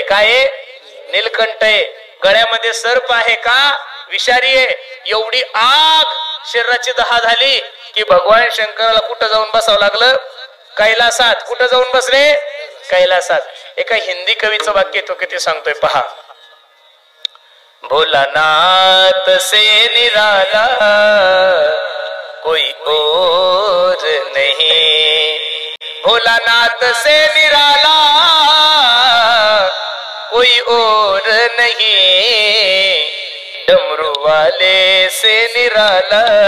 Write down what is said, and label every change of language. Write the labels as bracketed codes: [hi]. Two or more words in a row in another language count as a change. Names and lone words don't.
[mr] काय आहे? नीलकंठ आहे. गळ्यामध्ये सर्प आहे का? विषारी आहे. एवढी आग शरीराची 10 झाली की भगवान शंकराला कुठं जाऊन बसावं लागलं? कैलासात. कुठं जाऊन बसले? कैलासात. एका हिंदी कवीचं वाक्य तो किती सांगतोय पहा. [hi] भोलानाथ से निराला कोई और नहीं, भोलानाथ से निराला कोई और नहीं, डमरू वाले से निराला